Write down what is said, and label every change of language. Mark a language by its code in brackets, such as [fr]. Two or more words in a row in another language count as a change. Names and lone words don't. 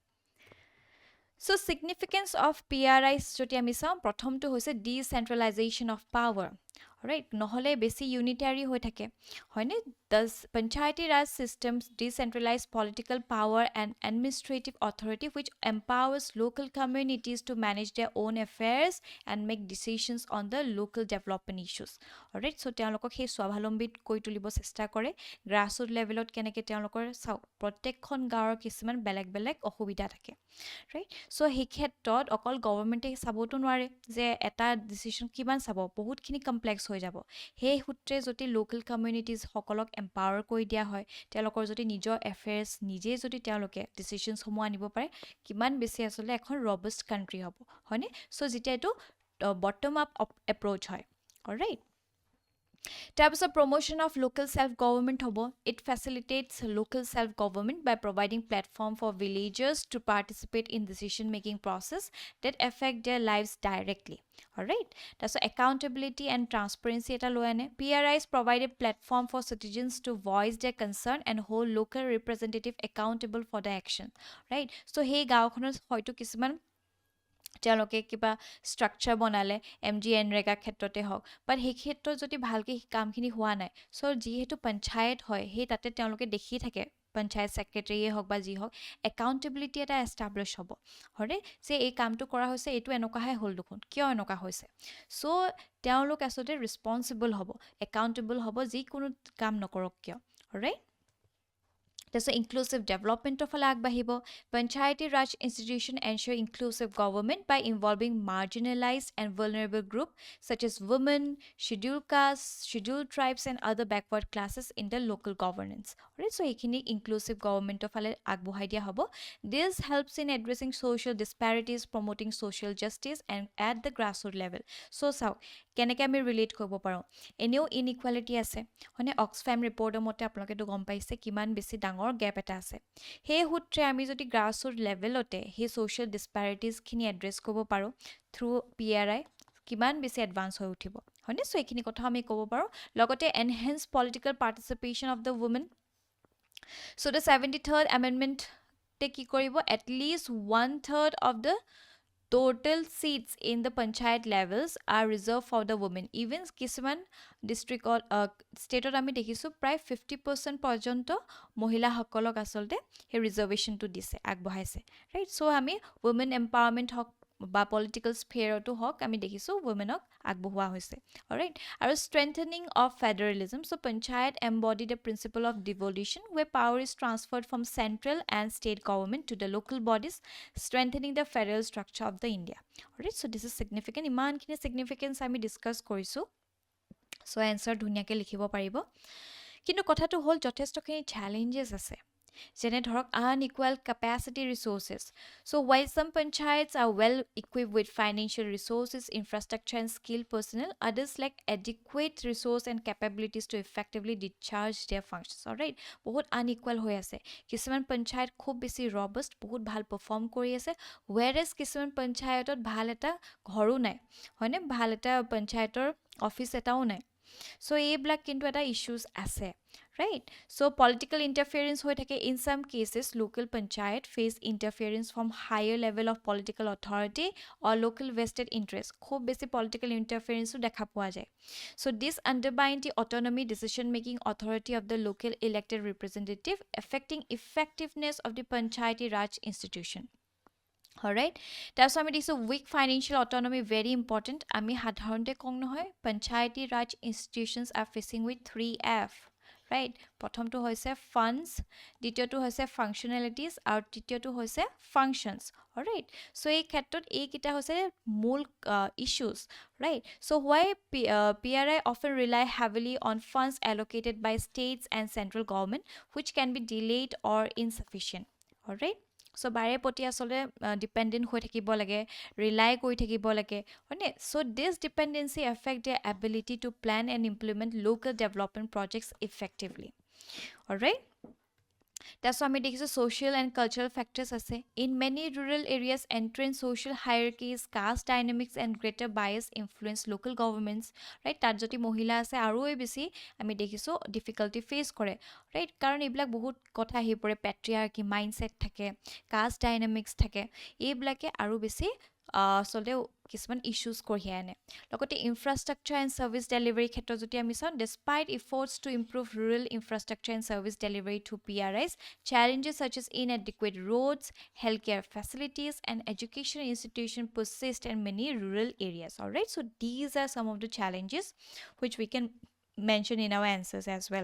[en] So significance of PRI [as] যদি আমি চাওঁ প্ৰথমটো হৈছে [en] decentralization of power right [as] নহলে বেছি unitary হৈ থাকে হয়নে [en] the Panchayati Raj systems decentralize political power and administrative authority which empowers local communities to manage their own affairs and make decisions on the local development issues alright so [as] তেওঁলোকক সেই স্বাৱলম্বিত কৰি তুলিব চেষ্টা কৰে [en] grassroots level [as] ত কেনেকৈ তেওঁলোকৰ প্ৰত্যেকখন গাঁৱৰ কিছুমান বেলেগ বেলেগ অসুবিধা থাকে right so সেই ক্ষেত্ৰত অকল গভৰ্ণমেণ্টে চাবতো নোৱাৰে যে এটা ডিচিশ্যন কিমান চাব বহুতখিনি কমপ্লেক্স হৈ যাব সেই সূত্ৰে যদি [en] local communities [as] সকলক এম্পাৱাৰ কৰি দিয়া হয় তেওঁলোকৰ যদি নিজৰ এফেয়াৰ্ছ নিজে যদি তেওঁলোকে ডিচিশ্যনসমূহ আনিব পাৰে কিমান বেছি আচলতে এখন [en] robust country [as] হ'ব হয়নে চ' যেতিয়া এইটো [en] bottom up approach [as] হয় অলৰাইট [en] তাৰপিছত promotion of local self-government হ'ব it facilitates local self-government by providing platform for villagers to participate in decision-making process that affect their lives directly alright তাৰপিছত accountability and transparency [as] এটা লৈ আনে [en] PRIs provide a platform for citizens to voice their concern and hold local representative accountable for the action right so [as] সেই গাঁওখনৰ হয়তো কিছুমান তেওঁলোকে কিবা ষ্ট্ৰাকচাৰ বনালে MGNৰেগা ক্ষেত্ৰতে হওক বাট সেই ক্ষেত্ৰত যদি ভালকৈ কামখিনি হোৱা নাই চ' যিহেতু পঞ্চায়ত হয় সেই তাতে তেওঁলোকে দেখি থাকে পঞ্চায়ত ছেক্ৰেটাৰীয়ে হওক বা যি হওক একাউণ্টেবিলিটি এটা এষ্টাব্লিছ হ'ব হয়নে যে এই কামটো কৰা হৈছে এইটো এনেকুৱাহে হ'ল দেখোন কিয় এনেকুৱা হৈছে চ' তেওঁলোক আচলতে ৰেছপনচিবল হ'ব একাউণ্টেবল হ'ব যিকোনো কাম নকৰক কিয় ৰাইট তাৰপিছত ইনক্লুচিভ ডেভেলপমেণ্টৰ ফালে আগবাঢ়িব [en] Panchayati Raj institution ensure inclusive government by involving marginalized and vulnerable groups such as women, scheduled castes, scheduled tribes and other backward classes in the local governance. Alright, so [as] এইখিনি [en] inclusive government [as] ৰ ফালে আগবঢ়াই দিয়া হ'ব. [en] This helps in addressing social disparities, promoting social justice and at the grassroots level. [as] So চাওক কেনেকৈ আমি ৰিলেট কৰিব পাৰোঁ এনেও ইনইকুৱালিটি আছে হয়নে [en] Oxfam report [as] মতে আপোনালোকেতো গম পাইছে কিমান বেছি ডাঙৰ গেপ এটা আছে সেই সূত্ৰে আমি যদি [en] grassroots level [as] সেই [en] social disparities address [as] কৰিব পাৰোঁ থ্ৰু PRI কিমান বেছি এডভান্স হৈ উঠিব হয়নে চ' এইখিনি কথা আমি ক'ব পাৰোঁ লগতে [en] enhance political participation of the women So the 73rd amendment [as] কি কৰিব [en] at least 1/3 of the total seats in the panchayat levels are reserved for the women. [as] Even কিছুমান ডিষ্ট্ৰিক্টত ষ্টেটত আমি দেখিছোঁ প্ৰায় 50% পৰ্যন্ত মহিলাসকলক আচলতে সেই ৰিজাৰ্ভেশ্যনটো দিছে, আগবঢ়াইছে, ৰাইট? চ' আমি [en] women empowerment [as] হওক বা [en] political sphere [as] হওক আমি দেখিছোঁ ৱমেনক আগবঢ়োৱা হৈছে, অলৰাইট? [en] আৰু strengthening of federalism, so panchayat embody the principle of devolution where power is transferred from central and state government to the local bodies, strengthening the federal structure of the India, alright? So this is significant. [as] ইমানখিনি ছিগনিফিকেঞ্চ আমি ডিছকাছ কৰিছোঁ। চ' এনচাৰ ধুনীয়াকৈ লিখিব পাৰিব। কিন্তু কথাটো হ'ল যথেষ্টখিনি চেলেঞ্জেছ আছে, যেনে ধৰক [en] unequal capacity resources. So while some panchayats are well equipped with financial resources, infrastructure and skilled personnel, others lack adequate resource and capabilities to effectively discharge their functions. Alright, [as] বহুত unequal হৈ আছে। কিছুমান পঞ্চায়ত খুব বেছি robust, বহুত ভাল perform কৰি আছে, whereas কিছুমান পঞ্চায়তত ভাল এটা ঘৰো নাই, হয়নে? ভাল এটা পঞ্চায়তৰ অফিচ এটাও নাই। চ' এইবিলাক কিন্তু এটা ইছ্যুজ আছে, [en] right? So political interference [as] হৈ থাকে। [en] In some cases, local panchayat face interference from higher level of political authority or local vested interest. [as] খুব বেছি [en] political interference [as] দেখা পোৱা যায়। [en] So this undermines the autonomy, decision-making authority of the local elected representative, affecting effectiveness of the Panchayati Raj institution. Alright, [as] তাৰপিছত আমি দিছোঁ [en] weak financial autonomy, very important. [as] আমি সাধাৰণতে কওঁ নহয় [en] Panchayati Raj institutions are facing with 3F, right? [as] প্ৰথমটো হৈছে funds, দ্বিতীয়টো হৈছে functionalities, আৰু তৃতীয়টো হৈছে functions, alright? So এই ক্ষেত্ৰত এইকেইটা হৈছে মূল issues, right? [en] So why PRI often rely heavily on funds allocated by states and central government, which can be delayed or insufficient, alright? [as] চ' বাৰে প্ৰতি আচলতে ডিপেণ্ডেণ্ট হৈ থাকিব লাগে, ৰিলাই কৰি থাকিব লাগে, হয়নে? [en] So this dependency affect their ability to plan and implement local development projects effectively, alright? [as] তাৰপিছত আমি দেখিছোঁ [en] social and cultural factors [as] আছে। [en] In many rural areas, entrenched social hierarchies, caste dynamics and greater bias influence local governments, right? [as] তাত যদি মহিলা আছে আৰু বেছি আমি দেখিছোঁ [en] difficulty face [as] কৰে, right? কাৰণ এইবিলাক বহুত কথা আহি পৰে, [en] patriarchy mindset [as] থাকে, [en] caste dynamics [as] থাকে, এইবিলাকে আৰু বেছি আচলতে কিছুমান ইছ্যুজ কঢ়িয়াই আনে। লগতে [en] infrastructure and service delivery [as] ক্ষেত্ৰত যদি আমি চাওঁ, [en] despite efforts to improve rural infrastructure and service delivery to PRIs, challenges such as inadequate roads, healthcare facilities, and education institutions persist in many rural areas. Alright, so these are some of the challenges which we can mention in our answers as well.